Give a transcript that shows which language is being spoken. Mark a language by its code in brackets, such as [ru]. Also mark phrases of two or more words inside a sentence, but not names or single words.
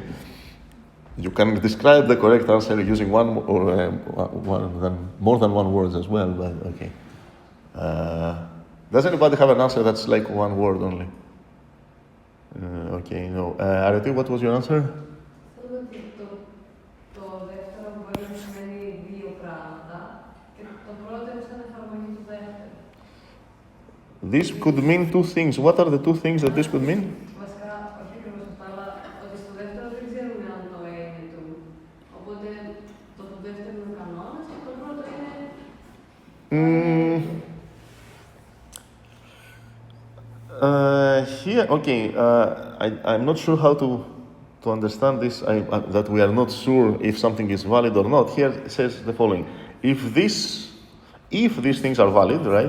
[en] You can describe the correct answer using one or more than one word as well, but okay. Does anybody have an answer that's like one word only? Okay, no. Areti, what was your answer? [el] Το δεύτερο μπορεί να σημαίνει δύο πράγματα και το πρώτο είναι σαν εφαρμογή του δεύτερου. [en] This could mean two things. What are the two things that this could mean? [el] Βασικά, όχι ακριβώς αυτό, αλλά ότι στο δεύτερο δεν ξέρουμε αν το είναι του. Οπότε το δεύτερο είναι ο κανόνας και το πρώτο είναι. [en] Here, okay, I'm not sure how to understand this, that we are not sure if something is valid or not. Here it says the following. If these things are valid, right?